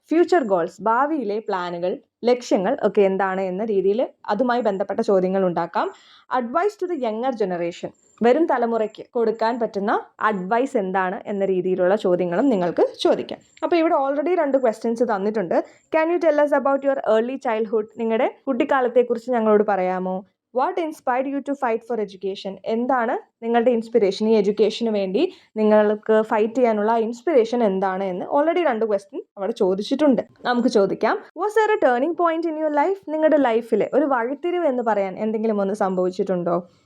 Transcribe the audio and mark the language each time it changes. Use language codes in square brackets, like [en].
[ml] Future goals, ഭാവിയിലെ പ്ലാനുകൾ, ലക്ഷ്യങ്ങൾ ഒക്കെ എന്താണ് എന്ന രീതിയിൽ അതുമായി ബന്ധപ്പെട്ട ചോദ്യങ്ങൾ ഉണ്ടാക്കാം. [en] advice to the younger generation, [ml] വരും തലമുറയ്ക്ക് കൊടുക്കാൻ പറ്റുന്ന അഡ്വൈസ് എന്താണ് എന്ന രീതിയിലുള്ള ചോദ്യങ്ങളും നിങ്ങൾക്ക് ചോദിക്കാം. അപ്പോൾ ഇവിടെ ഓൾറെഡി 2 ക്വസ്റ്റ്യൻസ് തന്നിട്ടുണ്ട്. [en] Can you tell us about your early childhood? [ml] നിങ്ങളുടെ കുട്ടിക്കാലത്തെക്കുറിച്ച് ഞങ്ങളോട് പറയാമോ? [en] what inspired you to fight for education, [ml] എന്താണ് നിങ്ങളുടെ ഇൻസ്പിറേഷൻ? ഈ എഡ്യൂക്കേഷന് വേണ്ടി നിങ്ങൾക്ക് ഫൈറ്റ് ചെയ്യാനുള്ള ഇൻസ്പിറേഷൻ എന്താണ് എന്ന് ഓൾറെഡി 2 ക്വസ്റ്റ്യൻ അവിടെ ചോദിച്ചിട്ടുണ്ട്. നമുക്ക് ചോദിക്കാം. [en] Was there a turning point in your life? [ml] നിങ്ങളുടെ ലൈഫിലെ ഒരു വഴിത്തിരിവ് എന്ന് പറയാൻ എന്തെങ്കിലും ഒന്ന് സംഭവിച്ചിട്ടുണ്ടോ?